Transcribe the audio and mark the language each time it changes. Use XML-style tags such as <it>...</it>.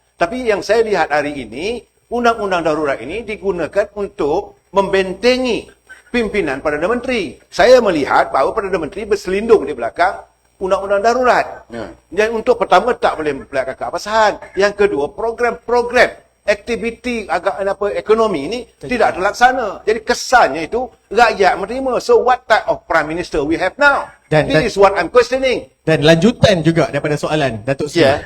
<ms>Tapi yang saya lihat hari ini, undang-undang darurat ini digunakan untuk membentengi pimpinan Perdana Menteri. Saya melihat bahawa Perdana Menteri berselindung di belakang undang-undang darurat. Ya. Dan untuk pertama tak boleh melakukan keabsahan. Yang kedua, program-program aktiviti ekonomi ini tidak terlaksana. Jadi kesannya itu rakyat menerima.</ms> <en>So what type of prime minister we have now? This is what I'm questioning.</en> <ms>Dan lanjutan juga daripada soalan Datuk Seri.</ms>